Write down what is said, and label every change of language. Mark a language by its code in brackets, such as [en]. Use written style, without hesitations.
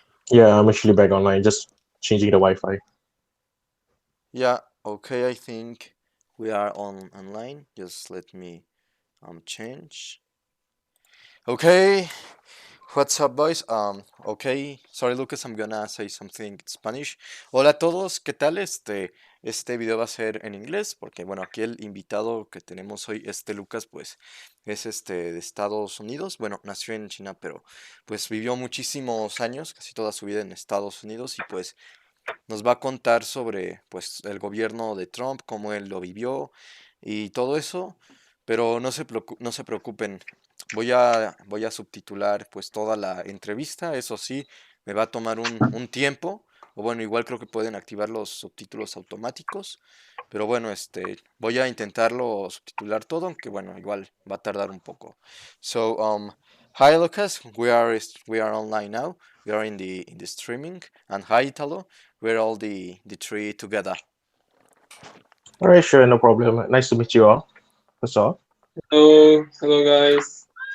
[en] Yeah, I'm actually back online, just changing the Wi-Fi. Yeah, okay, I think we are online. Just let me change. Okay, what's up, boys? Okay, sorry, Lucas, I'm gonna say something in Spanish. [es] Hola a todos, ¿qué tal? Este video va a ser en inglés, porque bueno, aquí el invitado que tenemos hoy, Lucas, pues es de Estados Unidos. Bueno, nació en China, pero pues vivió muchísimos años, casi toda su vida en Estados Unidos, y pues nos va a contar sobre pues el gobierno de Trump, cómo él lo vivió y todo eso, pero no se preocupen. Voy a subtitular pues toda la entrevista, eso sí, me va a tomar un tiempo, o bueno, igual creo que pueden activar los subtítulos automáticos, pero bueno, voy a intentarlo subtitular todo, aunque bueno, igual va a tardar un poco. [en] So, hi Lucas, we are online now. We are in the streaming, and hi Italo. We're all the three together. All right, sure, no problem. Nice to meet you all. That's all. Hello guys.